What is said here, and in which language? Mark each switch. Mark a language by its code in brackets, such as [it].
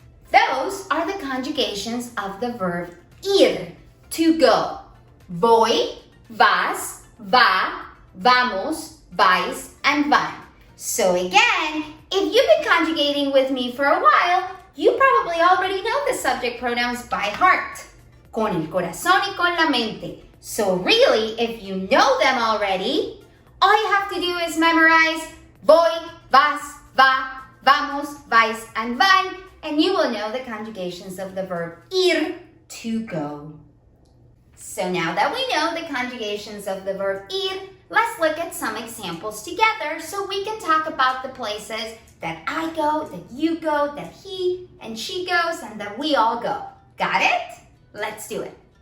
[en] Those are the conjugations of the verb ir, to go. [es] Voy, vas, va, vamos, vais, and van. [en] So again, if you've been conjugating with me for a while, you probably already know the subject pronouns by heart. [es] Con el corazón y con la mente. [en] So really, if you know them already, all you have to do is memorize [es] voy, vas, va, vamos, vais, [en] and van, and you will know the conjugations of the verb ir, to go. So now that we know the conjugations of the verb ir, let's look at some examples together so we can talk about the places that I go, that you go, that he and she goes, and that we all go. Got it? Let's do it.